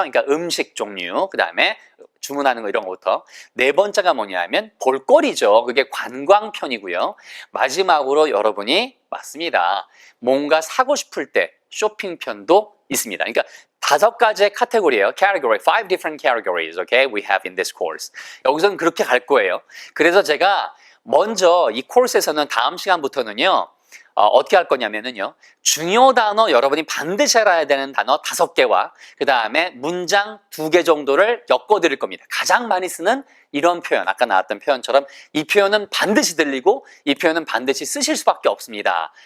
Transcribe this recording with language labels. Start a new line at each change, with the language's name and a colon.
Korean: 그러니까 음식 종류, 그 다음에 주문하는 거 이런 것부터. 네 번째가 뭐냐면 볼거리죠. 그게 관광편이고요. 마지막으로 여러분이 맞습니다. 뭔가 사고 싶을 때 쇼핑편도 있습니다. 그러니까 5가지의 카테고리예요.
English: Category, 5 different categories, okay, we have in this course.
Korean: 여기서는 그렇게 갈 거예요. 그래서 제가 먼저 이 코र्스에서는 다음 시간부터는요. 어떻게 할 거냐면요. 중요 단어 여러분이 반드시 알아야 되는 단어 5개와 그 다음에 문장 2개 정도를 엮어드릴 겁니다. 가장 많이 쓰는 이런 표현, 아까 나왔던 표현처럼 이 표현은 반드시 들리고 이 표현은 반드시 쓰실 수밖에 없습니다.